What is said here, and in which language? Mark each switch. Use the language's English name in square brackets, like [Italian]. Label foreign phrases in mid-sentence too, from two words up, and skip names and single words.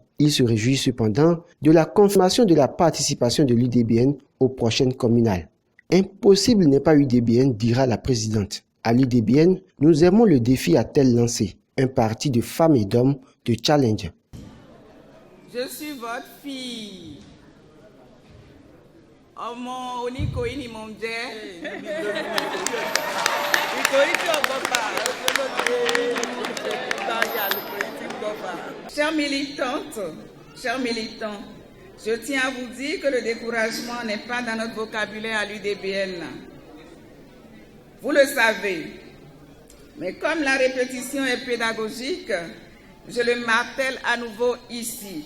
[French] Il se réjouit cependant de la confirmation de la participation de l'UDBN aux prochaines communales. Impossible n'est pas UDBN, dira la présidente. À l'UDBN, nous aimons le défi a-t-elle lancé, un parti de femmes et d'hommes de challenge. Je suis votre fille. [Yoruba] Ọmọ oníkòyí ni mo ń jẹ́. Ìkòyí tí ọ̀gbọ́n bá. [French] Chères militantes, chers militants, je tiens à vous dire que le découragement n'est pas dans notre vocabulaire à l'UDBN. Vous le savez, mais comme la répétition est pédagogique, je le martèle à nouveau ici.